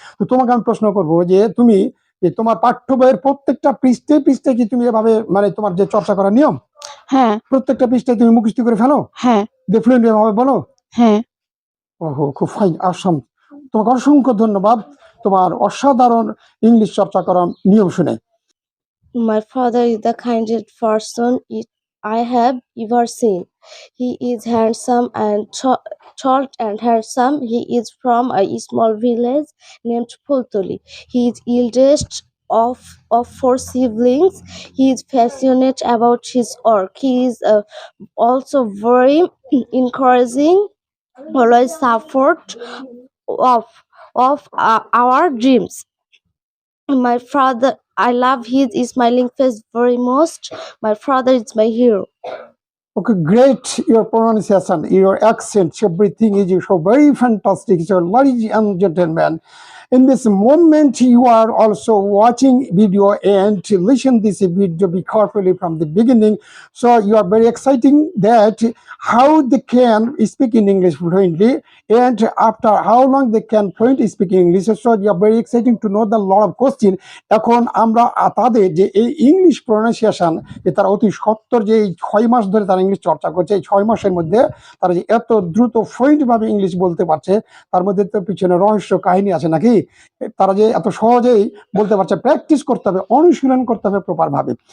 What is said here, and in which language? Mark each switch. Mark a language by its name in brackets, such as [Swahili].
[Bangla] তো তোমাকে আমি প্রশ্ন করবো যে তুমি তোমার পাঠ্য বইয়ের প্রত্যেকটা পৃষ্ঠে পৃষ্ঠে কি তুমি এভাবে মানে তোমার যে চর্চা করার নিয়ম, হ্যাঁ, প্রত্যেকটা পৃষ্ঠায় তুমি মুখস্থ করে ফেলো? হ্যাঁ, ফ্লুয়েন্ট ভাবে বলো? হ্যাঁ। ওহো, খুব ফাইন, আসাম। তোমাকে অসংখ্য ধন্যবাদ তোমার অসাধারণ ইংলিশ চর্চা করার নিয়ম শুনে। [English] My father is the kindest person I have ever seen. He is handsome and tall and handsome. He is from a small village named Pultoli. He is eldest of 4 siblings. He is passionate about his work. He is also very encouraging, always support of our dreams. My father, I love his smiling face very most. My father is my hero. Okay, great. Your pronunciation, your accent, everything is so very fantastic. So, ladies and gentlemen, in this moment, you are also watching video and to listen this video be carefully from the beginning. So, you are very exciting that how they can speak in English fluently and after how long they can fluently speak English. So, you are very exciting to know the lot of question. [Bangla] এখন আমরা তাদের যে এই English pronunciation যে তারা অতি সত্তর যে 6 মাস ধরে তারা ইংলিশ চর্চা করছে, এই 6 মাসের মধ্যে তারা যে এত দ্রুত ফ্লুয়েন্ট ভাবে ইংলিশ বলতে পারছে, তার মধ্যে তো পিছনে রহস্য কাহিনী আছে নাকি? তারা যে এত সহজেই বলতে পারছে, প্র্যাকটিস করতে হবে, অনুশীলন করতে হবে প্রপার ভাবে।